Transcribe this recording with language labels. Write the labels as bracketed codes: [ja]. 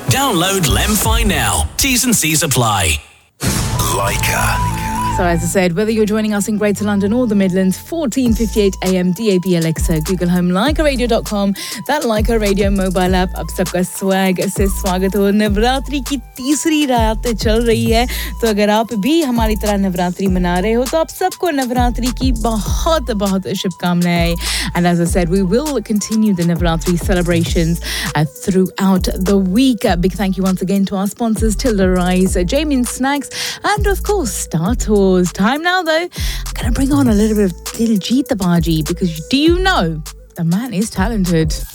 [en] Download LemFi now. T's and C's apply. Leica. So as I said, whether you're joining us in Greater London or the Midlands, 1458 AM, DAB Alexa, Google Home, LeicaRadio.com, that Leica Radio mobile app, [hi] अब सबका swag से स्वागत हो. नवरात्रि की तीसरी रात चल रही है, तो अगर आप भी हमारी तरह नवरात्रि मना रहे हो, तो आप सबको नवरात्रि की बहुत बहुत शुभकामनाएं. [en] And as I said, we will continue the Navratri celebrations throughout the week. A big thank you once again to our sponsors, Tilda Rice, Jamin Snacks, and of course, Starto. Time now, though, I'm going to bring on a little bit of Diljit Dosanjh, because do you know, the man is talented.